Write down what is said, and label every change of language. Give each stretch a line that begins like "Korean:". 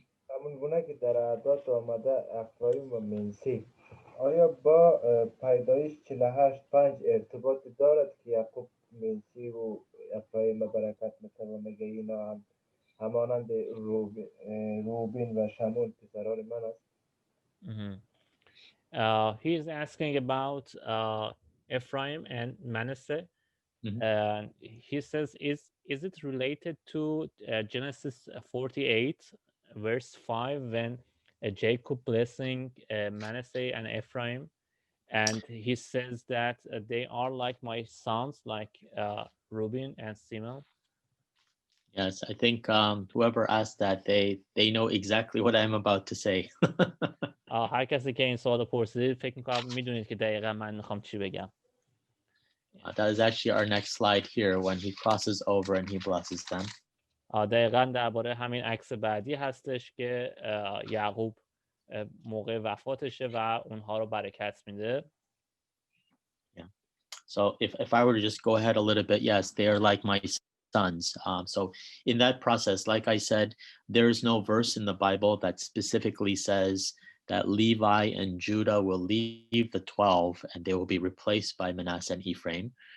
Persian: همون گونه که در اعداد آمده افرایم و منسی، آیا با پیدایش 48:5 ارتباطی دارد که یعقوب منسی و افرایم برکت میتونه میگه اینا هم همانند روبین و شمون پسران من است؟
English: He is asking about Ephraim and Manasseh. He says, is it related to Genesis 48, verse 5, when Jacob blessing Manasseh and Ephraim, and he says that they are like my sons, like Reuben and Simeon? Yes, I think whoever asked that, they know exactly what I'm about to say.
Persian: هر کسی که این سوال پرسید فکر می‌کنم میدونید که دقیقاً من میخوام چی بگم.
English: That is actually our next slide here when he crosses over and he blesses them.
Persian: دقیقاً درباره همین عکس بعدی هستش که یعقوب موقع وفاتشه و اونها رو برکت میده.
English: Yeah. So if I were to just go ahead a little bit, yes, they are like my sons. So in that process, like I said, there is no verse in the Bible that specifically says that Levi and Judah will leave the 12 and they will be replaced by Manasseh and Ephraim.